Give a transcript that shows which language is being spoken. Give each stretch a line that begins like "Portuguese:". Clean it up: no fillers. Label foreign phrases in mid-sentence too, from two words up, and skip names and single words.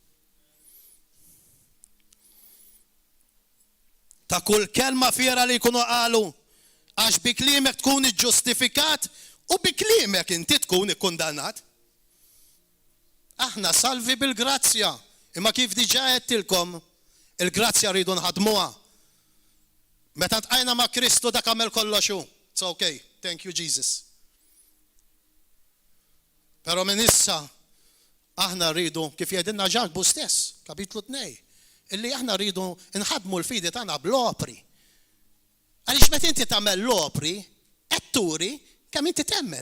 Maltese: Ta' kull kelma fiera li jkunu qalu għax bi kliemek tkun iġġustifikat u bi kliemek inti tkun ikkundannat. Aħna salvi bil-grazzja, imma kif diġà għedtilkom il-grazzja rridu nħadmuha. Meta ntqajna ma' Kristu dak għamel kollox hu.
English: It's okay. Thank you Jesus.
Maltese: Però minn issa aħna rridu kif jgħidilna Ġakbu stess, kapitlu 2, illi aħna rridu nħadmu l-fidi tagħna bl-opri. Għaliex meta inti tagħmel l-opri, qed turi kemm inti temmen.